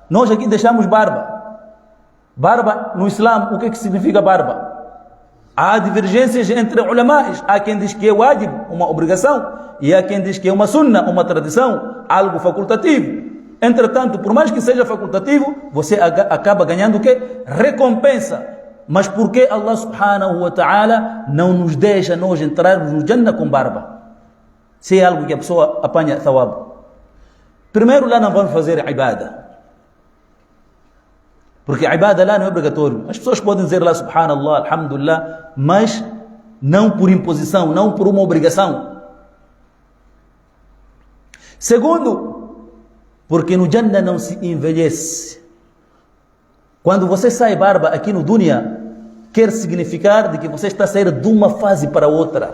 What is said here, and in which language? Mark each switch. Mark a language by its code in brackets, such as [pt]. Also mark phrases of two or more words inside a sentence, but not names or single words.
[pt] Nós aqui deixamos barba. Barba no Islã, o que significa barba? Há divergências entre ulamais. Há quem diz que é wajib, uma obrigação, e há quem diz que é uma sunnah, uma tradição, algo facultativo. Entretanto, por mais que seja facultativo, você acaba ganhando o quê? Recompensa. Mas por que [ar] الله سبحانه وتعالى [pt] não nos deixa nós entrarmos no Jannah com barba? Se é algo que a pessoa apanha thawab. Primeiro, lá não vamos fazer ibadah. Porque a ibadah lá não é obrigatório. As pessoas podem dizer lá [ar] سبحان الله الحمد لله, [pt] mas não por imposição, não por uma obrigação. Segundo, porque no Jannah não se envelhece. Quando você sai barba aqui no dunya, quer significar de que você está a sair de uma fase para outra.